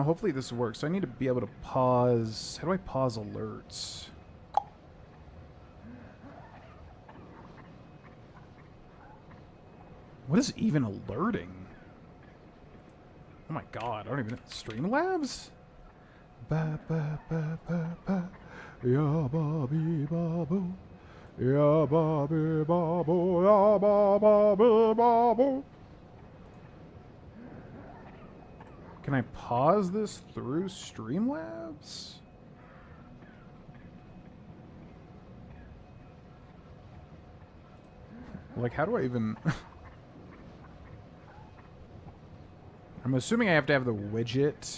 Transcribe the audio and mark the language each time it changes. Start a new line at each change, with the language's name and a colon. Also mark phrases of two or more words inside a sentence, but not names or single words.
English: Hopefully this works. So I need to be able to pause. How do I pause alerts? What is even alerting? Oh my god, I don't even know. Streamlabs? Ba ba ba ba ba. Ya ba bee ba boo. Ya ba bee ba boo. Ya ba ba bee ba boo. Can I pause this through Streamlabs? Like, how do I even... I'm assuming I have to have the widget.